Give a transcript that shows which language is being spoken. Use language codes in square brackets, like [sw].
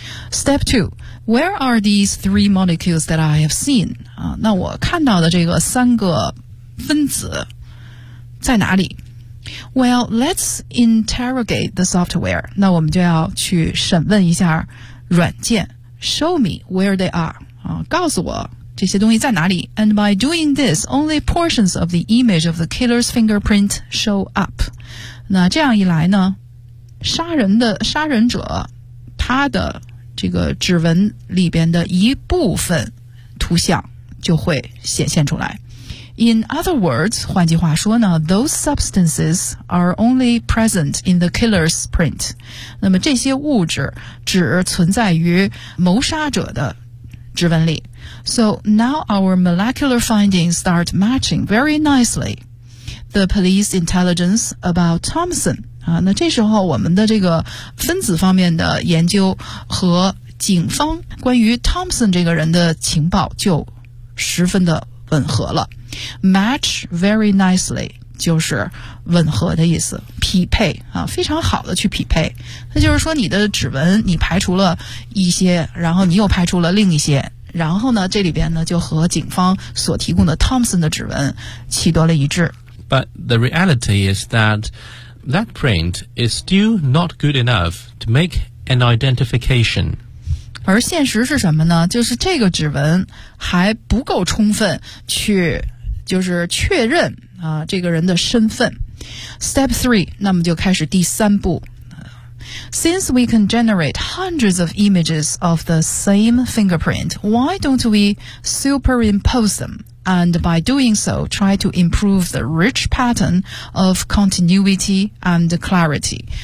[en] Step 2, where are these three molecules that I have seen?、 [zh] 啊、那我看到的这个三个分子在哪里？ [en] Well, let's interrogate the software. [zh] 那我们就要去审问一下软件。 [en] Show me where they are. [zh] 告诉我这些东西在哪里。 [en] And by doing this, only portions of the image of the killer's fingerprint show up. [zh] 那这样一来呢，杀人者他的这个指纹里边的一部分图像就会显现出来。 [en] In other words, [zh] 换句话说呢， [en] those substances are only present in the killer's print. [zh] 那么这些物质只存在于谋杀者的指纹里。 [en] So now our molecular findings start matching very nicely the police intelligence about Thompson.、 [zh] 啊、那这时候我们的这个分子方面的研究和警方关于 Thompson 这个人的情报就十分的吻合了。 [en] Match very nicely [zh] 就是吻合的意思，匹配、啊、非常好的去匹配。那就是说你的指纹你排除了一些，然后你又排除了另一些，然后呢这里边呢就和警方所提供的 Thompson 的指纹取得了一致。 [en] But the reality is that print is still not good enough to make an identification. [zh] 而现实是什么呢？就是这个指纹还不够充分去就是确认、啊、这个人的身份。 [en] Step 3, [zh] 那么就开始第三步。 [en] Since we can generate hundreds of images of the same fingerprint, why don't we superimpose them? And by doing so, try to improve the rich pattern of continuity and clarity.